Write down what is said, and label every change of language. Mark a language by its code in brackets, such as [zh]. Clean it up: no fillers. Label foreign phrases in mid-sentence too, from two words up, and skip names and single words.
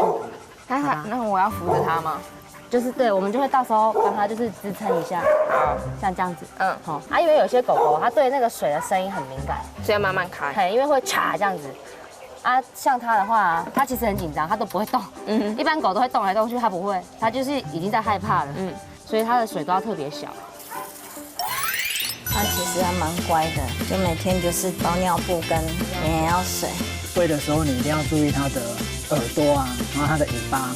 [zh] 那我要扶着它嗎？就是對，我們就會到時候幫它就是支撐一下，像這樣子。好。因為有些狗狗它對那個水的聲音很敏感，所以要慢慢開。因為會嚓這樣子。像它的話，它其實很緊張，它都不會動。一般狗都會動來動去，它不會，它就是已經在害怕了。所以它的水都要特別小。它其實還蠻乖的，就每天就是包尿布跟綿羊藥水。喂的時候你一定要注意它的耳朵啊，然後它的尾巴。